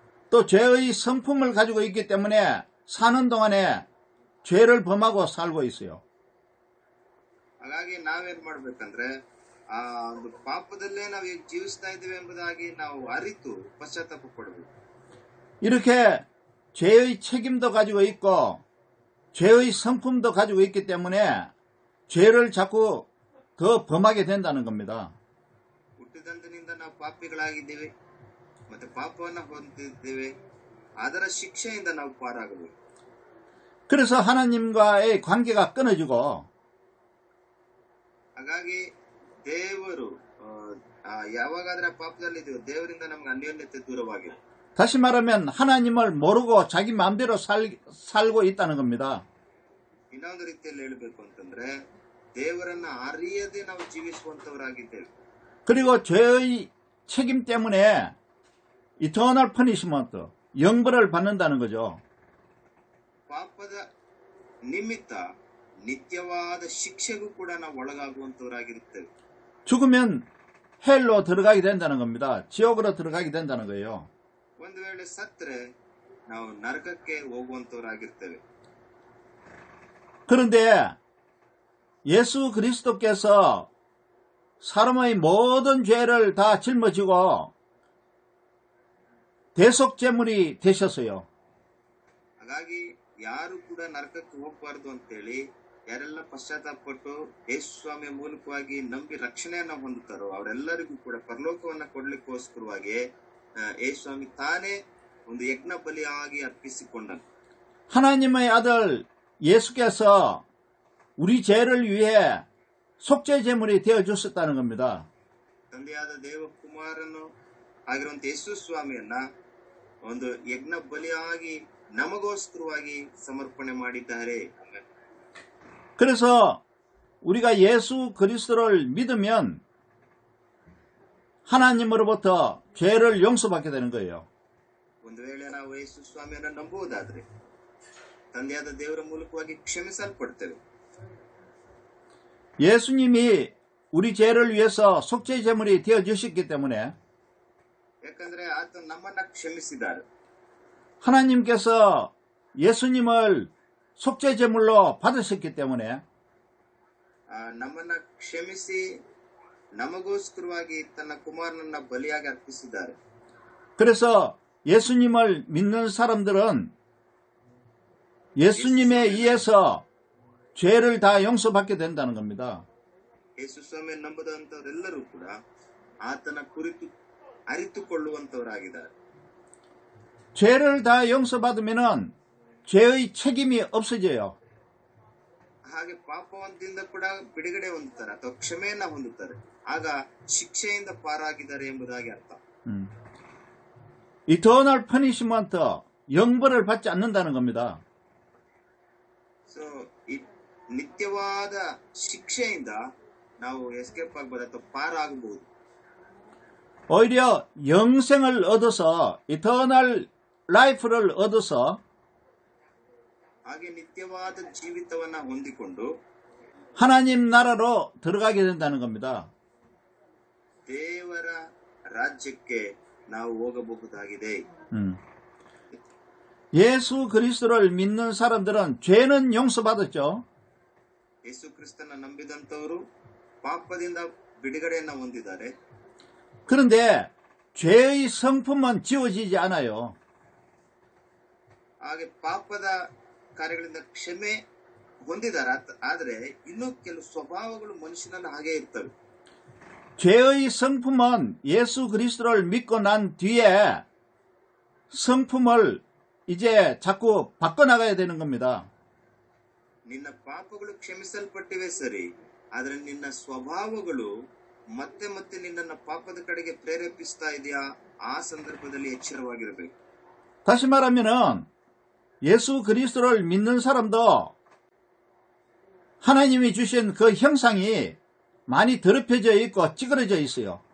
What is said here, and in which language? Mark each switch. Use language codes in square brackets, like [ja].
[ko] 또 죄의 성품을 가지고 있기 때문에 사는 동안에 죄를 범하고 살고 있어요. [kn] ಹಾಗಾಗಿ ನಾವೇನ್ ಮಾಡ್ಬೇಕಂದ್ರೆ ಆ ಒಂದು ಪಾಪದಲ್ಲೇ ನಾವು ಈಗ ಜೀವಿಸ್ತಾ ಇದ್ದೇವೆ ಎಂಬುದಾಗಿ ನಾವು ಅರಿತು ಪಶ್ಚಾತ್ತಾಪ ಪಡಬೇಕು. [ko] 이렇게 죄의 책임도 가지고 있고 죄의 성품도 가지고 있기 때문에 죄를 자꾸 더 범하게 된다는 겁니다. [kn] ಹುಟ್ಟಿದಂದಿನಿಂದ ನಾವು ಪಾಪಿಗಳಾಗಿದ್ದೇವೆ ಮತ್ತೆ ಪಾಪವನ್ನ ಹೊಂದಿದ್ದೇವೆ, ಅದರ ಶಿಕ್ಷೆಯಿಂದ ನಾವು ಪಾರಾಗಬೇಕು. [ko] 그래서 하나님과의 관계가 끊어지고, [kn] ಹಾಗಾಗಿ ದೇವರು ಯಾವಾಗಾದ್ರೆ ಪಾಪದಲ್ಲಿದ್ದೇವೆ ದೇವರಿಂದ ನಮ್ಗೆ ಅನ್ಯೋನ್ಯತೆ ದೂರವಾಗಿದೆ. [ko] 다시 말하면 하나님을 모르고 자기 마음대로 살고 있다는 겁니다. [kn] ಇನ್ನೊಂದು ರೀತಿಯಲ್ಲಿ ಹೇಳಬೇಕು ಅಂತಂದ್ರೆ ದೇವರನ್ನ ಅರಿಯದೆ ನಾವು ಜೀವಿಸುವಂತವರಾಗಿದ್ದೇವೆ. [ko] 그리고 죄의 책임 때문에 [en] 이터널 퍼니시먼트, [ko] 영벌을 받는다는 거죠. [kn] ಪಾಪದ ನಿಮಿತ್ತ ನಿತ್ಯವಾದ ಶಿಕ್ಷೆಗೂ ಕೂಡ ನಾವು ಒಳಗಾಗುವಂತವರಾಗಿರುತ್ತೇವೆ. [ko] 죽으면 헬로 들어가게 된다는 겁니다. 지옥으로 들어가게 된다는 거예요. [kn] ಒಂದು ವೇಳೆ ಸತ್ತರೆ ನಾವು ನರಕಕ್ಕೆ ಹೋಗುವಂತವರಾಗಿರ್ತೇವೆ. [ko] 그런데 예수 그리스도께서 사람의 모든 죄를 다 짊어지고 대속제물이 되셨어요. [kn] ಹಾಗಾಗಿ ಯಾರು ಕೂಡ ನರಕಕ್ಕೆ ಹೋಗಬಾರದು ಅಂತೇಳಿ ಯಾರೆಲ್ಲ ಪಶ್ಚಾತ್ತಾಪಪಟ್ಟು ಯೇಸು ಸ್ವಾಮಿಯ ಮೂಲಕವಾಗಿ ನಂಬಿ ರಕ್ಷಣೆಯನ್ನ ಹೊಂದುತ್ತಾರೋ ಅವರೆಲ್ಲರಿಗೂ ಕೂಡ ಪರಲೋಕವನ್ನ ಕೊಡ್ಲಿಕ್ಕೋಸ್ಕರವಾಗಿ ಯೇಸು ಸ್ವಾಮಿ ತಾನೇ ಒಂದು ಯಜ್ಞ ಬಲಿಯಾಗಿ ಅರ್ಪಿಸಿಕೊಂಡನು. [ko] 하나님의 아들 예수께서 우리 죄를 위해 속죄제물이 되어 주셨다는 겁니다. [kn] ತಂದೆಯಾದ ದೇವಕುಮಾರನು ಆಗಿರುವಂತ ಯೇಸು ಸ್ವಾಮಿಯನ್ನ ಒಂದು ಯಜ್ಞ ಬಲಿಯಾಗಿ ನಮಗೋಸ್ಕರವಾಗಿ ಸಮರ್ಪಣೆ ಮಾಡಿದ್ದಾರೆ. [ko] 그래서 우리가 예수 그리스도를 믿으면 하나님으로부터 죄를 용서받게 되는 거예요. [kn] ಒಂದು ವೇಳೆ ನಾವು ಯೇಸು ಸ್ವಾಮಿಯನ್ನ ನಂಬುವುದಾದ್ರೆ ತಂದೆಯಾದ ದೇವರ ಮೂಲಕವಾಗಿ ಕ್ಷಮಿಸಲ್ಪಡ್ತೇವೆ. [ko] 예수님이 우리 죄를 위해서 속죄제물이 되어 주셨기 때문에 [kn] ಯಾಕಂದ್ರೆ ಆತ ನಮ್ಮನ್ನ ಕ್ಷಮಿಸಿದ್ದಾರೆ. [ko] 하나님께서 예수님을 속죄제물로 받으셨기 때문에 [kn] ನಮ್ಮನ್ನ ಕ್ಷಮಿಸಿ ನಮಗೋಸ್ಕರವಾಗಿ ತನ್ನ ಕುಮಾರನನ್ನ ಬಲಿಯಾಗಿ ಅರ್ಪಿಸಿದ್ದಾರೆ. [ko] 그래서 예수님을 믿는 사람들은 예수님에 의해서 죄를 다 용서받게 된다는 겁니다. [kn] ಯೇಸು ಸ್ವಾಮಿ ನಂಬುವಂತವರೆಲ್ಲರೂ ಕೂಡ ಆತನ ಕುರಿತು ಅರಿತುಕೊಳ್ಳುವಂತವರಾಗಿದ್ದಾರೆ. [ko] 죄를 다 용서받으면은 죄의 책임이 없어져요. [kn] ಹಾಗೆ ಪಾಪವಂತದಿಂದ ಕೂಡ ಬಿಡುಗಡೆ ಹೊಂದುತ್ತಾರೆ ಅಥವಾ ಕ್ಷಮೆಯನ್ನ ಹೊಂದುತ್ತಾರೆ. ಆಗ ಶಿಕ್ಷೆಯಿಂದ ಪಾರಾಗಿದ್ದಾರೆ ಎಂಬುದಾಗಿ ಅರ್ಥ. [en] 이터널 퍼니시먼트, [ko] 영벌을 받지 않는다는 겁니다. [kn] ಸೊ ನಿತ್ಯವಾದ ಶಿಕ್ಷೆಯಿಂದ ನಾವು ಎಸ್ಕೇಪ್ ಆಗಬಹುದು ಅಥವಾ ಪಾರಾಗಬಹುದು. [ko] 오히려 영생을 얻어서 [en] 이터널 라이프를 [ko] 얻어서 [kn] ಹಾಗೆ ನಿತ್ಯವಾದ ಜೀವಿತವನ್ನ ಹೊಂದಿಕೊಂಡು [ko] 하나님 나라로 들어가게 된다는 겁니다. [kn] ದೇವರ ರಾಜ್ಯಕ್ಕೆ ನಾವು ಹೋಗಬಹುದಾಗಿದೆ. [ko] 예수 그리스도를 믿는 사람들은 죄는 용서받았죠. [kn] ಯೇಸು ಕ್ರಿಸ್ತನ ನಂಬಿದಂತವರು ಪಾಪದಿಂದ ಬಿಡುಗಡೆಯನ್ನ ಹೊಂದಿದ್ದಾರೆ. [ko] 그런데 죄의 성품은 지워지지 않아요. [kn] ಹಾಗೆ ಪಾಪದ ಕಾರ್ಯಗಳಿಂದ ಕ್ಷಮೆ ಹೊಂದಿದ್ದಾರೆ. ಆದರೆ ಇನ್ನೂ ಕೆಲವು ಸ್ವಭಾವಗಳು ಮನುಷ್ಯನಲ್ಲಿ ಹಾಗೆ ಇರ್ತವೆ. [ko] 죄의 성품은 예수 그리스도를 믿고 난 뒤에 성품을 이제 자꾸 바꿔나가야 되는 겁니다. [kn] ನಿನ್ನ ಪಾಪಗಳು ಕ್ಷಮಿಸಲ್ಪಟ್ಟಿವೆ ಸರಿ, ಆದ್ರೆ ನಿನ್ನ ಸ್ವಭಾವಗಳು ಮತ್ತೆ ಮತ್ತೆ ನಿನ್ನನ್ನ ಪಾಪದ ಕಡೆಗೆ ಪ್ರೇರೇಪಿಸ್ತಾ ಇದೆಯಾ? ಆ ಸಂದರ್ಭದಲ್ಲಿ ಎಚ್ಚರವಾಗಿರಬೇಕು. [ko] 다시 말하면은 예수 그리스도를 믿는 사람도 하나님이 주신 그 형상이 많이 더럽혀져 있고 찌그러져 있어요.